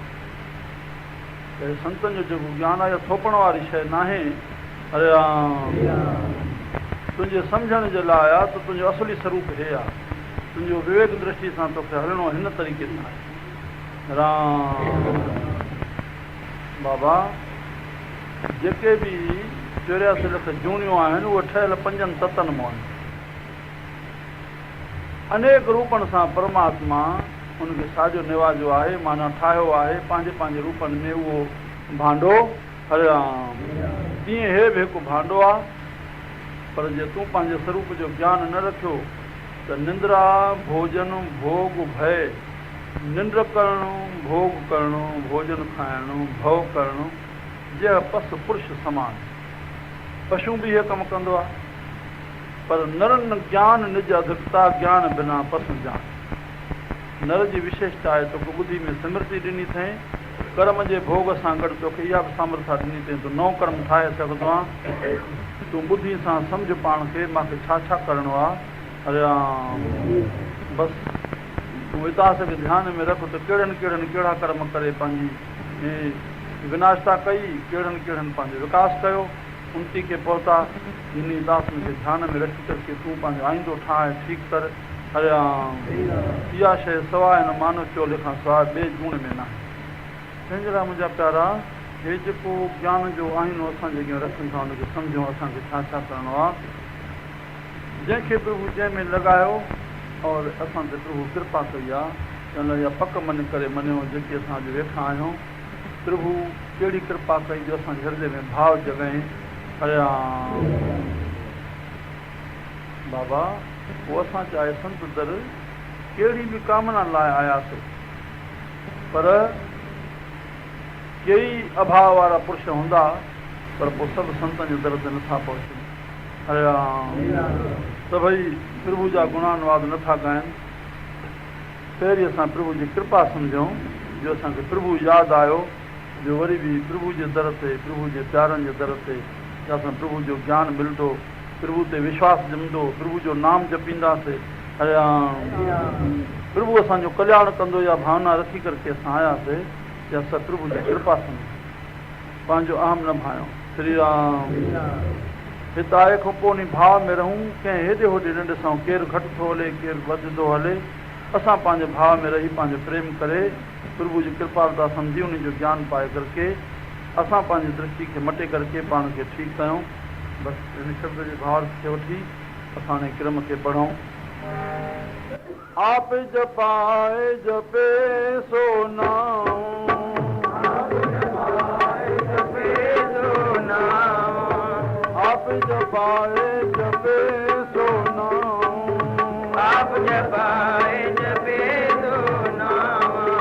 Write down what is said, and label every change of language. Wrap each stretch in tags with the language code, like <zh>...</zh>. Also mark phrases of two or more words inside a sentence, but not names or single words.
<sd>त संतनि जो जेको ज्ञान आहे थोपण वारी शइ न आहे अरे तुंहिंजे सम्झण जे लाइ आहे त तुंहिंजो असली स्वरूप हे आहे तुंहिंजो विवेक दृष्टि सां तोखे हलणो हिन तरीक़े सां आहे राम बाबा जेके बि 84 लख जूणियूं आहिनि उहे ठहियल 5 तत्वनि मां आहिनि अनेक रूपनि सां परमात्मा उनखे साॼो निवाजो आहे माना ठाहियो आहे पंहिंजे रूपनि में उहो भांडो हरे राम तीअं हे बि हिकु भांडो आहे पर जे तूं पंहिंजे स्वरूप जो ज्ञान न रखियो त निंद्रा भोजन भोग भय निंड करणो भोग करणो भोजन खाइणो भव करणो जे पस पुरुष समान पशु बि इहे कमु कंदो आहे पर नरन ज्ञान निज अधिकता ज्ञान बिना पशु जान नर जी विशेषता आहे तोखे ॿुधी में स्मृति ॾिनी अथई कर्म जे भोग सां गॾु तोखे इहा बि सामर्था ॾिनी अथई तूं नओं कर्म ठाहे सघंदो आहे। तूं ॿुधी सां सम्झ पाण खे मूंखे छा छा करिणो आहे। अरे बसि तूं वितास खे ध्यान में रख त कहिड़नि कहिड़नि कहिड़ा कर्म करे पंहिंजी विनाशता कई, कहिड़नि कहिड़नि पंहिंजो विकास कयो, उनती खे पहुता। इन दास खे ध्यान में रखी करके तूं पंहिंजो आईंदो ठाहे ठीकु कर। हरे इहा शइ सवाइ हिन मानव चोले खां सवाइ ॿिए जूण में न आहे। तंहिंजे लाइ मुंहिंजा प्यारा हे जेको ज्ञान जो आईनो असां जेके रखनि था हुनखे सम्झूं असांखे छा छा करिणो आहे। जंहिंखे प्रभु जंहिंमें लॻायो और असां ते प्रभु कृपा कई आहे हुन इहा पक मञी करे मञियो जेके असां अॼु वेठा आहियूं। प्रभु कहिड़ी कृपा कई जो असांजे हृदय में भाव जॻहि। हरे बाबा पोइ असां चाहे संत दर कहिड़ी बि कामना लाइ आयासीं, पर कई अभाव वारा पुरुष हूंदा पर पोइ सभु संतनि जे दर ते नथा पहुचनि। हरे सभई प्रभु जा गुणानुवाद नथा ॻाइनि। पहिरीं असां प्रभु जी कृपा सम्झूं जो असांखे प्रभु यादि आयो, जो वरी बि प्रभु जे दर ते प्रभु जे प्यारनि जे दर ते असां प्रभु जो ज्ञान मिलंदो, प्रभु ते विश्वास ॼमंदो, प्रभु जो नाम जपींदासीं। हरे प्रभु असांजो कल्याण कंदो इहा भावना रखी करके असां आयासीं कि असां प्रभु जी कृपा सम्झूं, पंहिंजो अहम न भायूं। श्री राम हिते आहे खां पोइ उन भाव में रहूं, कंहिं हेॾे होॾे न ॾिसूं केरु घटि थो हले केरु वधंदो हले। असां पंहिंजे भाव में रही पंहिंजो प्रेम करे प्रभु जी कृपालता सम्झी उन जो ज्ञान पाए करके असां पंहिंजी दृष्टि खे मटे करके पाण खे ठीकु कयूं। बसि इन शब्द जे भाव खे वठी असां हिन क्रम खे पढ़ूं।</sd> <hi>आप जपाए जपे सो नाम, आप जपाए जपे सो नाम, आप जपाए जपे सो नाम, आप जपाए जपे सो नाम,</hi>